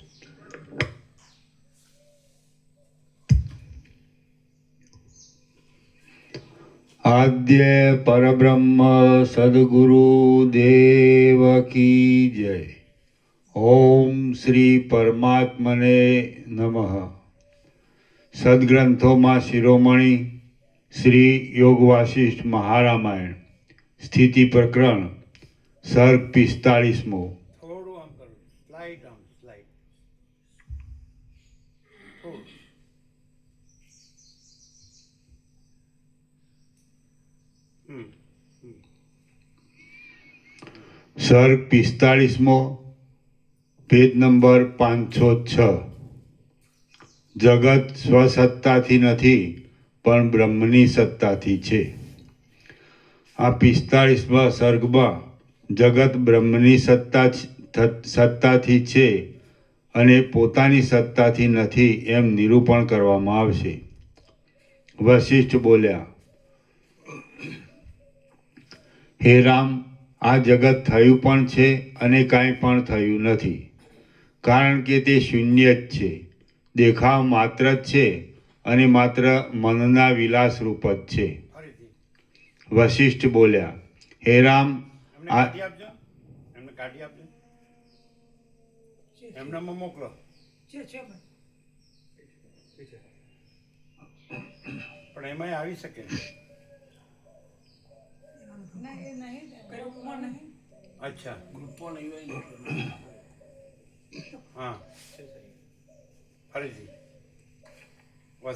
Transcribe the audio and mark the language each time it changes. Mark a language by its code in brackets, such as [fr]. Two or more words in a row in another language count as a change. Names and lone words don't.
[hi] आद्य परब्रह्म सद्गुरु देव की जय। [sa] ओम श्री परमात्मने नमः। [hi] सद्ग्रंथों में शिरोमणि श्री योग वासिष्ठ महारामायण स्थिति प्रकरण सर्ग 45मो। [gu] થોડું આમ કરું, સ્લાઇડ આમ, સ્લાઇડ થોડું. સર્ગ 45મો, પેજ નંબર 506। જગત સ્વસત્તાથી નહીં પણ બ્રહ્મની સત્તાથી છે। આ 45મા સર્ગમાં જગત બ્રહ્મની સત્તાથી છે અને પોતાની સત્તાથી નહીં એમ નિરૂપણ કરવામાં આવશે। વશિષ્ઠ બોલ્યા, હે રામ, આ જગત થયું પણ છે અને કાંઈ પણ થયું નથી, કારણ કે તે શૂન્ય જ છે, દેખાવ માત્ર જ છે અને માત્ર મનના વિલાસ રૂપ જ છે। ફરીથી વશિષ્ઠ બોલ્યા, હે રામ, એમને आ કાઢી આપજો, એમને કાઢી આપજો, એમનામાં મોકલો. પણ એમાંય આવી શકે. અચ્છા, હા, ફરીથી વસિષ્ઠ.